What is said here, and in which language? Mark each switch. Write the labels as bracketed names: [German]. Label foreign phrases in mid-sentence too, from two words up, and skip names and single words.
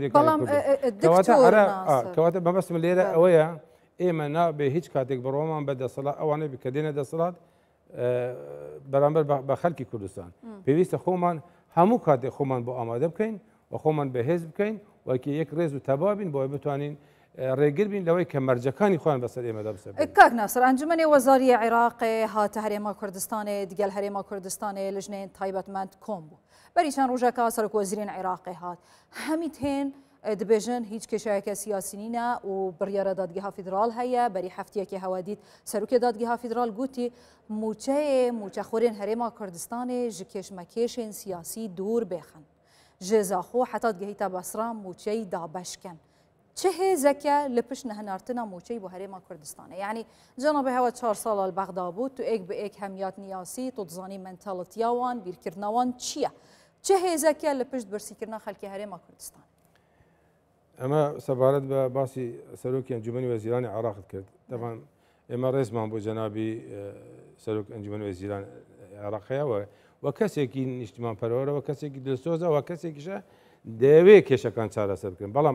[Central Kurdish] بەرژەوەیەکەواتە بەبەستم لێرە ئەوەیە ئێمە نابێ هیچ کاتێک بڕۆمان بە دەسەڵات ئەوانەی کە دێنە دەسەڵات بەرامبەر بە خەڵکی کوردستان پێویستە خۆمان هەموو کاتێک خۆمان بۆ ئامادە بکەین و خۆمان بەهێز بکەین وەکی یەک ڕێز و تەبابین بۆ بتوانین ڕێگر بین لەوەی کە مەرجەکانی خۆیان بەسەر ئێمەدا بسەر [Kurdish] کاک ناسر ئەنجومەنی وەزاریە عێراقی هاتە هەرێما کوردستانê دیگەل هەرێما کوردستانê li ژنێن تایبەتمەند کۆم بوو بەریچەند ڕۆژێکا سەرۆکوەزیرین عێراقی هات هەمیت هێن دبێژن هیچ کێشایەکە سیاسی نینە و بڕیارە دادگەها فیدرال هەیە بەری هەفتیەکی هەوادیت سەرۆکی دادگەها فیدرال گوتی موچەخۆرێن هەرێما کوردستانê ji kêşmekêşên siyasî dûr bêxin ji zaxo heta gehîta Basra موچەی دابەشکن چه هێزەکە لە پشت نەهێنارتنا موچەی بۆ هەرێما کوردستانê یعنی جەنابێ هەوە 4 ساڵە لە بەغدا بوو تو ئێک بە ئێک هەمیات نیاسی تۆ دزانی مەنتاڵەتیاوان بیرکردنەوان چییە چه هێزەکە لە پشت برسیکردنا خەڵکی هەرێما کوردستان [Central Kurdish] ئەمە سەبارەت بە باسی سەرۆکی ئەنجومەنی وەزیرانی عێراقت کرد دەبان ئێمە ڕێزمان بۆ جەنابی سەرۆک ئەنجومەنی وەزیران عێراقیەوە وە کەسێکی نیشتمان پەرەوەرەوە کەسێکی دلسۆزە و کەسێکیشە دەیەوێت کێشەکان چارەسەر بکەن بەڵام